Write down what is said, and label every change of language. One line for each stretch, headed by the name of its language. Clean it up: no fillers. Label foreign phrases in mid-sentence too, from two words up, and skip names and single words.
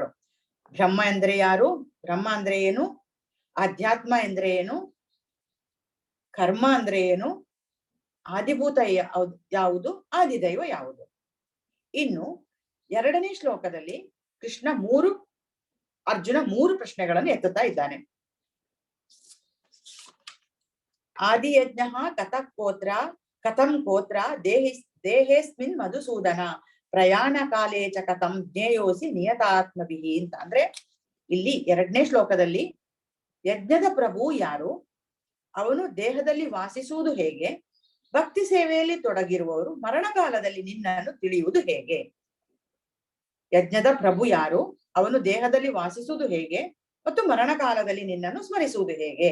Kannada: ಬ್ರಹ್ಮ ಎಂದ್ರೆ ಯಾರು, ಬ್ರಹ್ಮ ಅಂದ್ರೆ ಏನು, ಆಧ್ಯಾತ್ಮ ಎಂದ್ರೆ ಏನು, ಕರ್ಮ ಅಂದ್ರೆ ಏನು, ಆದಿಭೂತ ಯಾವುದು, ಆದಿದೈವ ಯಾವುದು. ಇನ್ನು 2ನೇ ಶ್ಲೋಕದಲ್ಲಿ ಅರ್ಜುನ 3 ಪ್ರಶ್ನೆಗಳನ್ನು ಎತ್ತುತ್ತಾ ಇದ್ದಾನೆ.
Sanskrit: ಆದಿಯಜ್ಞ ಕಥಂ ಕೋತ್ರ ದೇಹೇಸ್ಮಿನ್ ಮಧುಸೂದನ ಪ್ರಯಾಣ ಕಾಲೇ ಚ ಕಥಂ ಜ್ಞೇಯೋಸಿ ನಿಯತಾತ್ಮಭಿಃ ಅಂತ.
Kannada: ಅಂದ್ರೆ ಇಲ್ಲಿ 2ನೇ ಶ್ಲೋಕದಲ್ಲಿ ಯಜ್ಞದ ಪ್ರಭು ಯಾರು, ಅವನು ದೇಹದಲ್ಲಿ ವಾಸಿಸುವುದು ಹೇಗೆ, ಭಕ್ತಿ ಸೇವೆಯಲ್ಲಿ ತೊಡಗಿರುವವರು ಮರಣಕಾಲದಲ್ಲಿ ನಿನ್ನನ್ನು ತಿಳಿಯುವುದು ಹೇಗೆ. ಯಜ್ಞದ ಪ್ರಭು ಯಾರು, ಅವನು ದೇಹದಲ್ಲಿ ವಾಸಿಸುವುದು ಹೇಗೆ ಮತ್ತು ಮರಣಕಾಲದಲ್ಲಿ ನಿನ್ನನ್ನು ಸ್ಮರಿಸುವುದು ಹೇಗೆ.